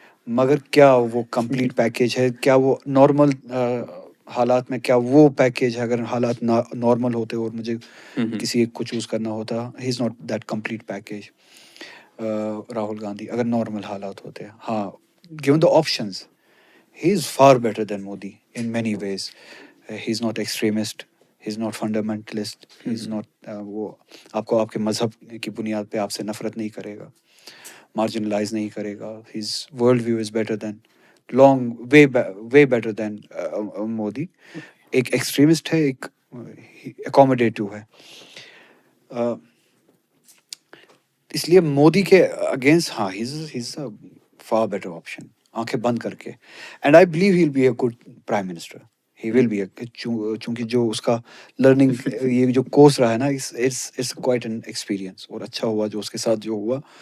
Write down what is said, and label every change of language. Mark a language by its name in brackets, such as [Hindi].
[Urdu] مگر کیا وہ کمپلیٹ پیکیج ہے, کیا وہ نارمل حالات میں کیا وہ پیکیج ہے؟ اگر حالات نارمل ہوتے اور مجھے کسی ایک کو چوز کرنا ہوتا, [English] He is not that complete package. [Urdu] Rahul Gandhi اگر نارمل حالات ہوتے, ہاں, [English] given the options, he is far better than Modi in many ways. He is not extremist, he is not [Urdu] fundamentalist, he is not وہ آپ کو آپ کے مذہب کی بنیاد پہ آپ سے نفرت نہیں کرے گا, مارجنلائز نہیں کرے گا. [English] his world view is better than way better than Modi. [Urdu] ایک ایکسٹریمسٹ ہے, ایک اکوموڈیٹو ہے. اس لیے مودی کے اگینسٹ, ہاں, [English] he is a far better option [Urdu] آنکھیں بند کر کے. [English] and I believe he will be a [Urdu] good prime minister. He will be اے, چونکہ جو اس کا لرننگ یہ جو کورس رہا ہے نا, [English] it's quite an experience, [Urdu] اور اچھا ہوا جو اس کے ساتھ جو ہوا.